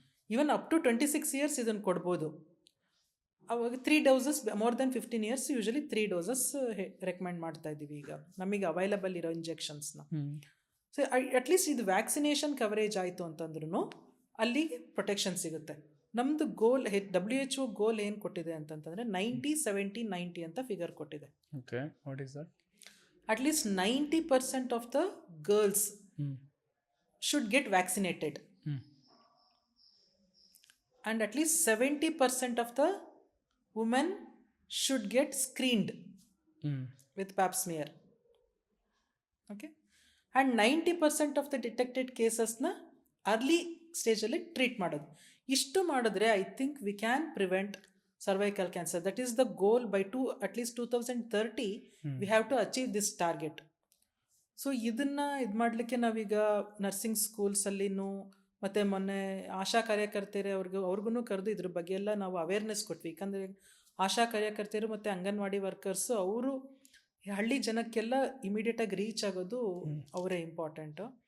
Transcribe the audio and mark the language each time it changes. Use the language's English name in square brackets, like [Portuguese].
[English] even up to 26 years [Kannada] ಇದನ್ನು ಕೊಡ್ಬೋದು. ಅವಾಗ 3 doses, [English] more than 15 years usually 3 doses [Kannada] recommend ಮಾಡ್ತಾ ಇದ್ದೀವಿ ಈಗ ನಮಗೆ ಅವೈಲಬಲ್ ಇರೋ ಇಂಜೆಕ್ಷನ್ಸ್ನ. [English] so at least [Kannada] ಇದು ವ್ಯಾಕ್ಸಿನೇಷನ್ ಕವರೇಜ್ ಆಯಿತು ಅಂತಂದ್ರೂ ಅಲ್ಲಿಗೆ ಪ್ರೊಟೆಕ್ಷನ್ ಸಿಗುತ್ತೆ. ನಮ್ಮದು ಗೋಲ್, WHO ಗೋಲ್ ಏನು ಕೊಟ್ಟಿದೆ ಅಂತಂತಂದರೆ 90, 70, 90 ಅಂತ ಫಿಗರ್ ಕೊಟ್ಟಿದೆ. [English] Okay, what is that? At least 90% of the girls should get vaccinated and at least 70% of the women should get screened with pap smear. Okay, and 90% of the detected cases na early stage alli treat ಮಾಡೋದು. [Kannada] ಇಷ್ಟು ಮಾಡಿದ್ರೆ [English] I think we can prevent cervical cancer. That is the goal. By at least 2030 we have to achieve this target. [Kannada] So ಇದನ್ನು ಇದು ಮಾಡಲಿಕ್ಕೆ ನಾವೀಗ nursing ಸ್ಕೂಲ್ಸಲ್ಲಿನೂ ಮತ್ತು ಮೊನ್ನೆ ಆಶಾ ಕಾರ್ಯಕರ್ತೆಯರು ಅವ್ರಿಗೂ ಕರೆದು ಇದ್ರ ಬಗ್ಗೆ ಎಲ್ಲ ನಾವು ಅವೇರ್ನೆಸ್ ಕೊಟ್ವಿ. ಯಾಕಂದರೆ ಆಶಾ ಕಾರ್ಯಕರ್ತೆಯರು ಮತ್ತು ಅಂಗನವಾಡಿ ವರ್ಕರ್ಸು ಅವರು ಹಳ್ಳಿ ಜನಕ್ಕೆಲ್ಲ ಇಮಿಡಿಯೇಟಾಗಿ ರೀಚ್ ಆಗೋದು ಅವರೇ ಇಂಪಾರ್ಟೆಂಟು.